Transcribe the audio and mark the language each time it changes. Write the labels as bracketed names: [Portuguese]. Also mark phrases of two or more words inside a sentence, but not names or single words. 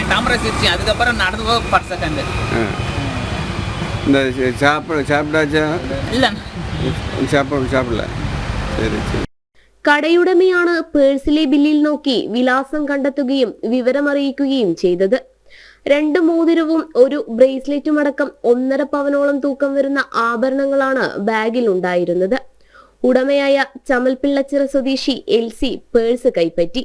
[Tamil] தாமரசிச்சு அதுக்கப்புறம் நடந்து போக 10 செகண்ட். இந்த சாப்பிடாச்சா? இல்ல சாப்பிடல. [Malayalam] ശരി. കടയുടമയാണ് പേഴ്സിലെ ബില്ലിൽ നോക്കി വിലാസം കണ്ടെത്തുകയും വിവരമറിയിക്കുകയും ചെയ്തത്. 2 മോതിരവും ഒരു ബ്രേസ്ലെറ്റും അടക്കം 1.5 പവനോളം തൂക്കം വരുന്ന ആഭരണങ്ങളാണ് ബാഗിൽ ഉണ്ടായിരുന്നത്. ഉടമയായ ചമൽപിള്ളച്ചിറ സ്വദേശി എൽസി പേഴ്സ് കൈപ്പറ്റി.